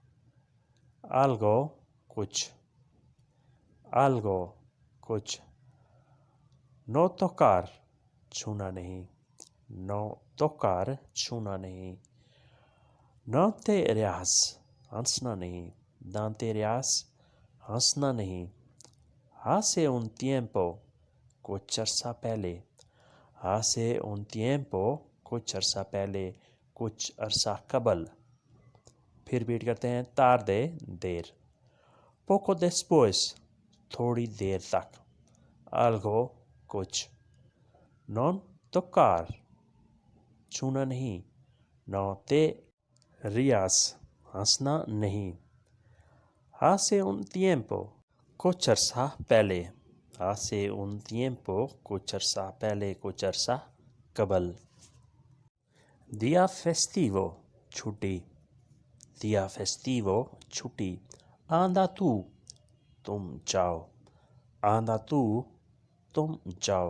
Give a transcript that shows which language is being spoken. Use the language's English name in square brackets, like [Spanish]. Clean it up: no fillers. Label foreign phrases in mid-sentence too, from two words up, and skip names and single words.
[Urdu] آلگو، کچھ۔ آلگو، کچھ۔ [Spanish] No tocar, [Urdu] چھونا نہیں۔ [Spanish] No tocar, [Urdu] چھونا نہیں۔ [Spanish] Dante rías, [Urdu] ہنسنا نہیں۔ [Spanish] Dante rías, [Urdu] ہنسنا نہیں۔ [Spanish] Hace un tiempo, [Urdu] کچھ عرصہ پہلے۔ [Spanish] ہاسے un tiempo، [Urdu] کچھ عرصہ پہلے، کچھ عرصہ قبل۔ پھر ریپیٹ کرتے ہیں۔ تاردے، دیر۔ [Spanish] Poco después, [Urdu] تھوڑی دیر تک۔ آلگو، کچھ۔ [Spanish] No tocar, [Urdu] چھونا نہیں۔ [Spanish] No te rías, [Urdu] ہنسنا نہیں۔ [Spanish] ہاسے un tiempo، [Urdu] کچھ عرصہ پہلے۔ [Spanish] ہاسے un tiempo، [Urdu] کچھ عرصہ پہلے، کچھ عرصہ قبل۔ [Spanish] Día festivo, [Urdu] چھٹی۔ [Spanish] Día festivo, [Urdu] چھٹی۔ [Spanish] Anda tú, [Urdu] تم جاؤ۔ [Spanish] Anda tú, [Urdu] تم جاؤ۔